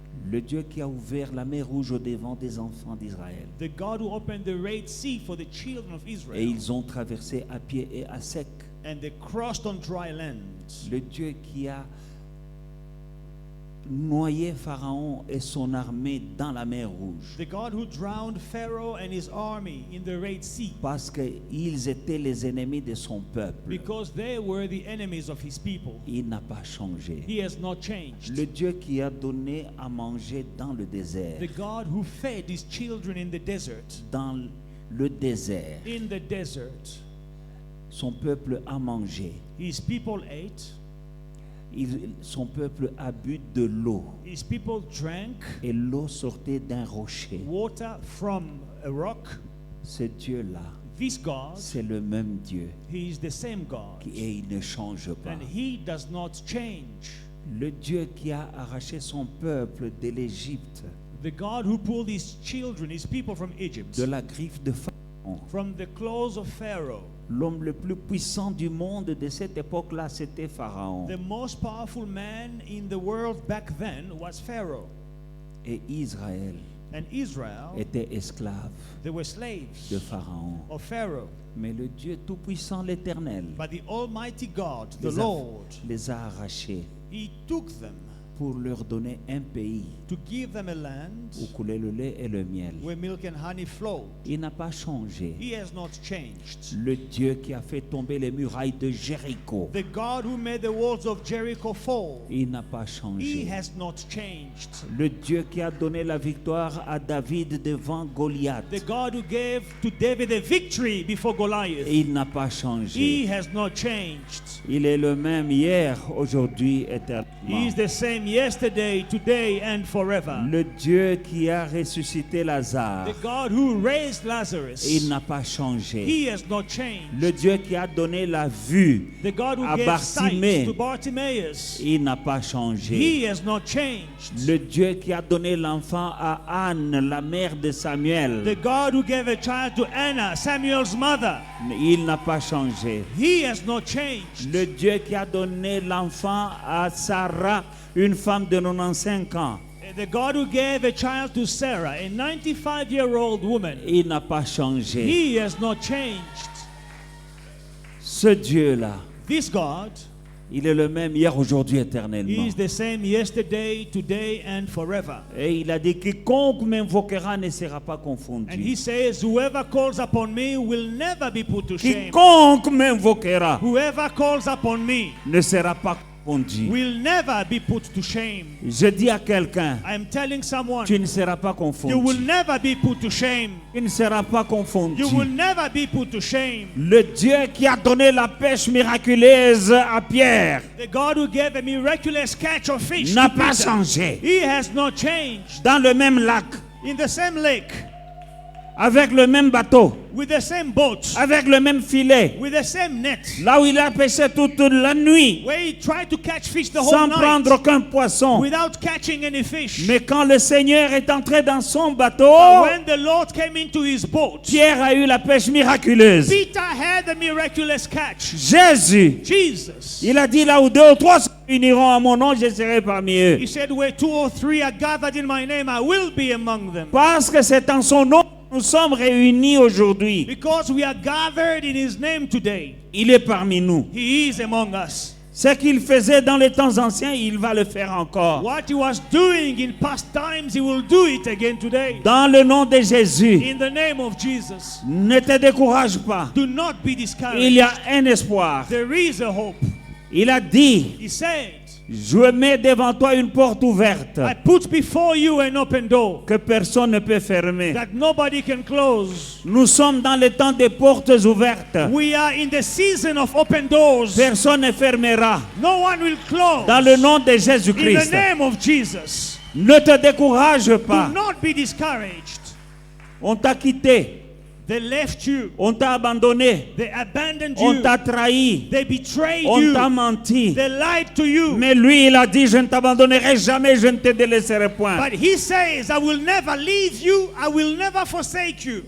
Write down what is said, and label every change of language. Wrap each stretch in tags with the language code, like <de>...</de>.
<fr>Le Dieu qui a ouvert la mer Rouge au devant des enfants d'Israël.</fr> <en>The God who opened the Red Sea for the children of</en> <fr>Et</fr> <en>Israel,</en> <fr>ils ont traversé à pied et à sec.</fr> <en>and they crossed on dry land.</en> <fr>Le Dieu qui a noyé Pharaon et son armée dans la mer Rouge.</fr> <en>The God who drowned Pharaoh and his army in the Red Sea</en> <fr>Parce qu'ils étaient les ennemis de son peuple.</fr> <en>because they were the enemies of his people.</en> <fr>Il n'a pas changé.</fr> <en>He has not changed.</en> <fr>Le Dieu qui a donné à manger dans le désert.</fr> <en>The God who fed his children in the desert.</en> <fr>Dans le désert,</fr> <en>In the desert,</en> <fr>son peuple a mangé.</fr> <en>his people ate,</en> <fr>Son peuple a bu de l'eau.</fr> <en>his people drank</en> <fr>Et l'eau sortait d'un rocher.</fr> <en>water from a rock.</en> <fr>Ce Dieu-là,</fr> <en>This God,</en> <fr>c'est le même Dieu.</fr> <en>he is the same God,</en> <fr>Et il ne change pas.</fr> <en>and he does not change.</en> <fr>Le Dieu qui a arraché son peuple de l'Égypte,</fr> <en>The God who pulled his children, his people from Egypt,</en> <fr>de la griffe de Pharaon.</fr> <en>from the claws of Pharaoh.</en> <fr>L'homme le plus puissant du monde de cette époque-là, c'était Pharaon.</fr> <en>The most powerful man in the world back then was Pharaoh.</en> <fr>Et Israël</fr> <en>And Israel,</en> <fr>était esclave</fr> <en>they were slaves</en> <fr>de Pharaon.</fr> <en>of Pharaoh.</en> <fr>Mais le Dieu tout-puissant, l'Éternel,</fr> <en>But the Almighty God, the</en> <fr>les a,</fr> <en>Lord,</en> <fr>les a arrachés</fr> <en>he took them</en> <fr>pour leur donner un pays</fr> <en>to give them a land</en> <fr>où coulait le lait et le miel.</fr> <en>where milk and honey flowed.</en> <fr>Il n'a pas changé.</fr> <en>He has not changed.</en> <fr>Le Dieu qui a fait tomber les murailles de Jéricho,</fr> <en>The God who made the walls of Jericho fall,</en> <fr>il n'a pas</fr> <en>he</en> <fr>changé.</fr> <en>has not changed.</en> <fr>Le Dieu qui a donné la victoire à David devant Goliath,</fr> <en>The God who gave to David a victory before Goliath,</en> <fr>il n'a pas</fr> <en>he</en> <fr>changé.</fr> <en>has not changed.</en> <fr>Il est le même hier, aujourd'hui,</fr> <en>He</en> <fr>éternellement.</fr> <en>is the same yesterday, today, and forever.</en> <fr>Le Dieu qui a ressuscité Lazare,</fr> <en>The God who raised Lazarus,</en> <fr>il n'a pas changé.</fr> <en>he has not changed.</en> <fr>Le Dieu qui a donné la vue</fr> <en>The God who</en> <fr>à</fr> <en>gave sight</en> <fr>Bartimée,</fr> <en>to Bartimaeus,</en> <fr>il n'a pas changé.</fr> <en>he has not changed.</en> <fr>Le Dieu qui a donné l'enfant à Anne, la mère de Samuel,</fr> <en>The God who gave a child to Anna, Samuel's mother,</en> <fr>il n'a pas changé.</fr> <en>he has not changed.</en> <fr>Le Dieu qui a donné l'enfant à Sarah, une femme de 95 ans,</fr> <en>The God who gave a child to Sarah, a 95-year-old woman,</en> <fr>il n'a pas changé.</fr> <en>he has not changed.</en> <fr>Ce Dieu-là,</fr> <en>This God,</en> <fr>il est le même hier, aujourd'hui,</fr> <en>he</en> <fr>éternellement.</fr> <en>is the same yesterday, today, and forever.</en> <fr>Et il a dit, quiconque m'invoquera ne sera pas</fr> <en>And</en> <fr>confondu.</fr> <en>he says, whoever calls upon me will never be put to shame.</en> <fr>Quiconque m'invoquera</fr> <en>Whoever calls upon me</en> <fr>ne sera pas confondu.</fr> <en>will never be put to shame.</en> <fr>Je dis à quelqu'un,</fr> <en>I am telling someone,</en> <fr>tu ne seras pas</fr> <en>you will</en> <fr>confondu.</fr> <en>never be put to shame.</en> <fr>Tu ne seras pas confondu.</fr> <en>You will never be put to shame.</en> <fr>Le Dieu qui a donné la pêche miraculeuse à Pierre</fr> <en>The God who gave a miraculous catch of fish</en> <fr>n'a</fr> <en>to</en> <fr>pas</fr> <en>Peter,</en> <fr>changé.</fr> <en>he has not changed.</en> <fr>Dans le même lac,</fr> <en>In the same lake,</en> <fr>avec le même bateau,</fr> <en>with the same boat,</en> <fr>avec le même filet,</fr> <en>with the same net,</en> <fr>là où il a pêché toute la nuit,</fr> <en>where he tried to catch fish the whole</en> <fr>sans</fr> <en>night</en> <fr>prendre aucun poisson.</fr> <en>without catching any fish.</en> <fr>Mais quand le Seigneur est entré dans son bateau,</fr> <en>But when the Lord came into his boat,</en> <fr>Pierre a eu la pêche miraculeuse.</fr> <en>Peter had the miraculous catch.</en> <fr>Jésus,</fr> <en>Jesus,</en> <fr>il a dit là où deux ou trois se uniront à mon nom, je serai parmi eux.</fr> <en>he said, where 2 or 3 are gathered in my name, I will be among them.</en> <fr>Parce que c'est en son nom que nous sommes réunis aujourd'hui.</fr> <en>Because we are gathered in his name today,</en> <fr>Il est parmi nous.</fr> <en>he is among us.</en> <fr>Ce qu'il faisait dans les temps anciens, il va le faire encore.</fr> <en>What he was doing in past times, he will do it again today.</en> <fr>Dans le nom de Jésus,</fr> <en>In the name of Jesus,</en> <fr>ne te décourage pas.</fr> <en>do not be</en> <fr>Il</fr> <en>discouraged.</en> <fr>y a un espoir.</fr> <en>There is a hope.</en> <fr>Il a dit,</fr> <en>He said,</en> <fr>je mets devant toi une porte ouverte</fr> <en>I put before you an open door</en> <fr>que personne ne peut fermer.</fr> <en>that nobody can close.</en> <fr>Nous sommes dans le temps des portes ouvertes.</fr> <en>We are in the season of open doors.</en> <fr>Personne ne fermera.</fr> <en>No one will close.</en> <fr>Dans le nom de</fr> <en>In the</en> <fr>Jésus-Christ.</fr> <en>name of Jesus.</en> <fr>Ne te décourage</fr> <en>Do</en> <fr>pas.</fr> <en>not be discouraged.</en> <fr>On t'a quitté.</fr> <en>They left you.</en> <fr>On t'a abandonné.</fr> <en>They abandoned</en> <fr>On</fr> <en>you.</en> <fr>t'a trahi.</fr> <en>They betrayed</en> <fr>On</fr> <en>you.</en> <fr>t'a menti.</fr> <en>They lied to you.</en> <fr>Mais lui, il a dit, je ne t'abandonnerai jamais, je ne te délaisserai point.</fr> <en>But he says, I will never leave you. I will never forsake you.</en>